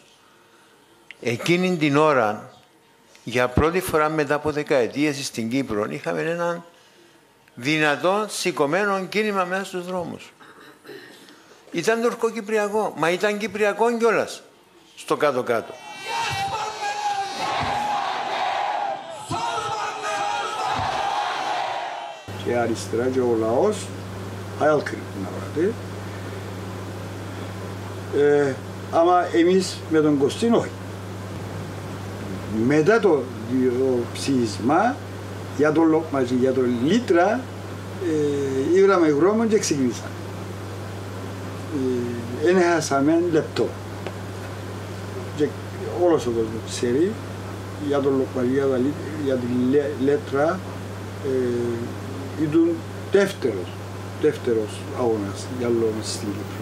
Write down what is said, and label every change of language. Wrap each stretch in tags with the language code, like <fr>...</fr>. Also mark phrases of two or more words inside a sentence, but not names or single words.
<el>Εκείνη την ώρα, για πρώτη φορά μετά από δεκαετίες στην Κύπρο, είχαμε έναν δυνατό σηκωμένο κίνημα μέσα στους δρόμους. Ήταν τουρκοκυπριακό, μα ήταν κυπριακό κιόλας, στο κάτω-κάτω. Και αριστερά και ο λαός</el> <tr>hayal kırıklığına uğradı.</tr> <el>Ama εμείς με τον Κωστίν όχι. Μετά το ψήφισμα για τον Λοκμαζί, για τον Λίτρα, ήβραμε δρόμο και ξεκινήσαμε. Δεν έχασαμε λεπτό. Και όλος ο κόσμος ξέρει για τον Λοκμαζί, για την Λίτρα, ήταν δεύτερος αγώνας για λόγω στην Κύπρο.</el>